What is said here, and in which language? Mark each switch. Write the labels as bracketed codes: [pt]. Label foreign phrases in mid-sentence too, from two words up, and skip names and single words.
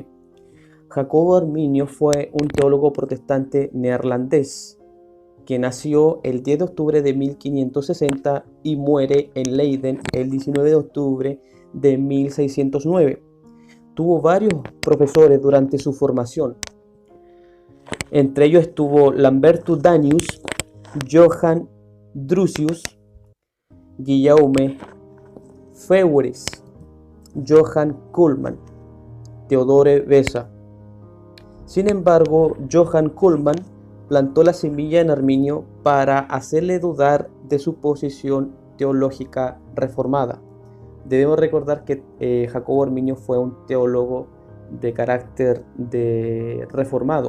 [es] Jacobo Arminio fue un teólogo protestante neerlandés que nació el 10 de octubre de 1560 y muere en Leiden el 19 de octubre de 1609. Tuvo varios profesores durante su formación. Entre ellos estuvo Lambertus Danius, Johann Drusius, Guillaume Feueres, Johann Kuhlmann, Theodore Beza. Sin embargo, Johann Kuhlmann plantó la semilla en Arminio para hacerle dudar de su posición teológica reformada. Debemos recordar que Jacobo Arminio fue un teólogo de carácter reformado.